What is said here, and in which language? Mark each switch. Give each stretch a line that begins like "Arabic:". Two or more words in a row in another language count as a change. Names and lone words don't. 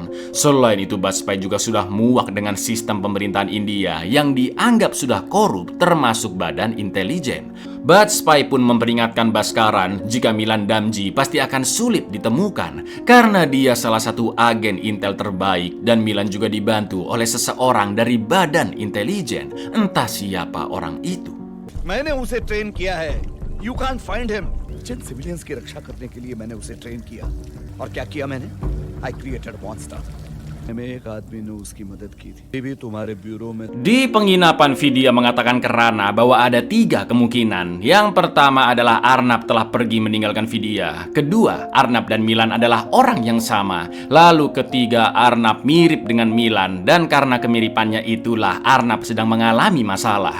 Indonesian: Selain itu Bajpai juga sudah muak dengan sistem pemerintahan India yang dianggap sudah korup, termasuk badan intelijen. Bajpai pun memperingatkan Bhaskaran jika Milan Damji pasti akan sulit ditemukan karena dia salah satu agen intel terbaik, dan Milan juga dibantu oleh seseorang dari badan intelijen. Entah siapa orang itu.
Hindi: मैंने उसे ट्रेन किया है।
English: You can't find him.
Hindi: जिन सिविलियंस की रक्षा करने के लिए मैंने उसे ट्रेन किया, और क्या किया मैंने?
English: I created monster.
Hindi: में एक आदमी ने उसकी मदद की थी। ये भी तुम्हारे ब्यूरो में।
Indonesian: Di penginapan Vidya mengatakan ke Rana bahwa ada 3 kemungkinan. Yang pertama adalah Arnab telah pergi meninggalkan Vidya. Kedua, Arnab dan Milan adalah orang yang sama. Lalu ketiga, Arnab mirip dengan Milan, dan karena kemiripannya itulah Arnab sedang mengalami masalah.